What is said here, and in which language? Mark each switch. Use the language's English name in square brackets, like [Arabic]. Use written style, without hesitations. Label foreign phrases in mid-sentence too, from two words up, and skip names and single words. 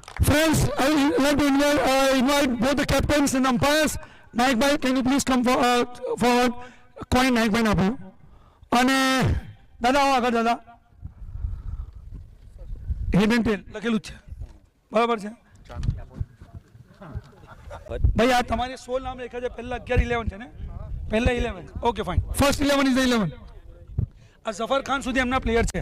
[English] Friends, I would like to invite both the captains and umpires. Naik bhai, can you please come forward? [Gujarati] Coin Naik bhai ને આપો. અને દાદા આવો આગળ દાદા. [English] head and tail [Gujarati] લખેલું જ છે. બરાબર છે? ભાઈ આ તમારે 16 નામ લખ્યા છે, પહેલા 11 11 છે ને? પહેલા 11. [English] okay fine. first 11 is the 11. [Gujarati] આ ઝફર ખાન સુધી એમના પ્લેયર છે.